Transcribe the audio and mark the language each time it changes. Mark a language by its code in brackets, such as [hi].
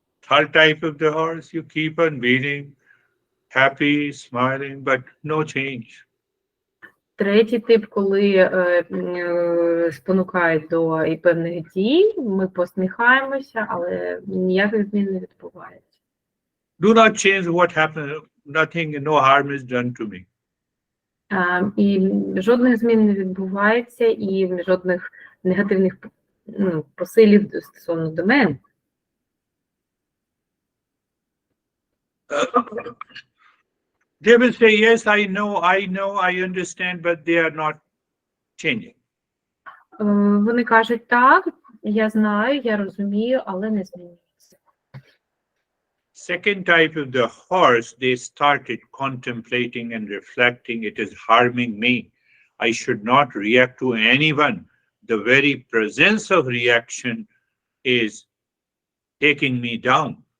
[en] Third type of the horse, you keep on beating, happy, smiling, but no change. [uk] Третій тип, коли спонукають до і певних дій, ми посміхаємося, але ніяких змін не відбувається. [en] Do not change what happened. Nothing, no harm is done to me. [uk] І жодних змін не відбувається, і жодних негативних посилів стосовно до мене. [en] They will say, yes, I know, I understand, but they are not changing. [uk] Вони кажуть, так, я знаю, я розумію, але не змінюється. [en] Second type of the horse, they started contemplating and reflecting, it is harming me. I should not react to anyone. The very presence of reaction is taking me down.